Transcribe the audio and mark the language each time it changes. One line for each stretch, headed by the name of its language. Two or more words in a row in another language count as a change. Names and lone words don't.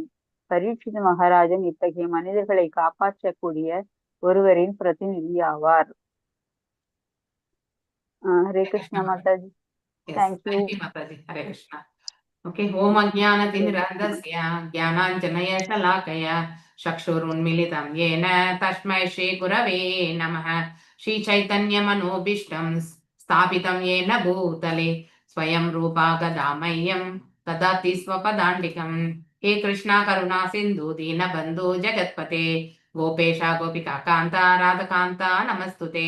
Tamil: பரீட்சித் மகாராஜன் இத்தகைய மனிதர்களை காப்பாற்றக்கூடிய ஒருவரின் பிரதிநிதி ஆவார். ஹரே கிருஷ்ணா மாதாஜி. தேங்க்யூ மாதாஜி. ஹரே கிருஷ்ணா. ஓகே.
Sanskrit: ओम् अज्ञानतिमिरान्धस्य ज्ञानाञ्जन शलाकया चक्षुरुन्मीलितम् येन तस्मै श्री गुरवे नमः. श्री चैतन्य मनोभीष्टं स्थापितं येन भूतले स्वयं रूपा गदामह्यं ददाति स्वपदान्तिकं. हे कृष्णा करुणा सिन्धु दीनबन्धु जगत्पते गोपेशा गोपिका कान्ता राधकान्ता नमस्तुते.